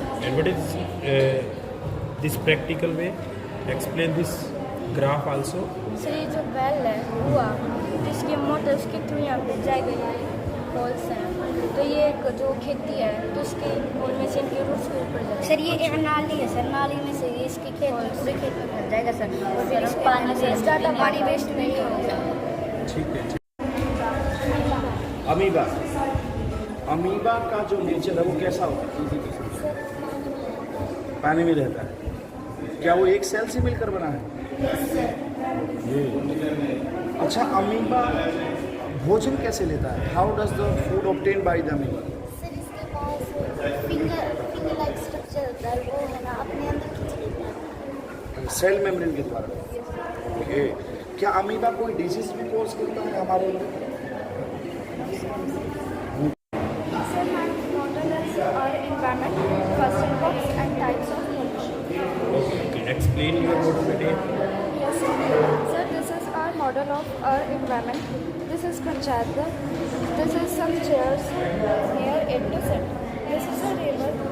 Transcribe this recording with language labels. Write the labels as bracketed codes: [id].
[en] And what is this practical way? Explain this graph also. [hi] Sir ये जो bell है हुआ जिसके मोटर्स के थ्रू यहाँ पे जाए गए होल्स हैं, तो ये एक जो खेती है तो उसके होल में से इनके रूट्स के ऊपर जाए। सर ये एक नाली है सर, नाली में से ये इसके खेत पूरे खेत में भर जाएगा सर, और फिर इस पानी से ज़्यादा पानी वेस्ट नहीं होगा। ठीक है। अमीबा, अमीबा का जो नेचर है वो कैसा होता है? पानी में रहता है। क्या वो एक सेल से मिलकर बना है? अच्छा, अमीबा भोजन कैसे लेता है? [en] How does the food obtain by the amoeba? [hi] Sir इसके पास फिंगर लाइक स्ट्रक्चर होता है, वो है ना अपने अंदर खींच लेता है सेल मेम्ब्रेन के द्वारा। ओके, क्या अमीबा कोई डिजीज भी कोज करता है हमारे अंदर? [en] Sir, my model is our environment, first impacts and types of pollution. Okay. Explain your model today. Yes, sir. Sir, this is our model of our environment. This is Panchayat Ghar. This is some chairs near it to sit. This is a river.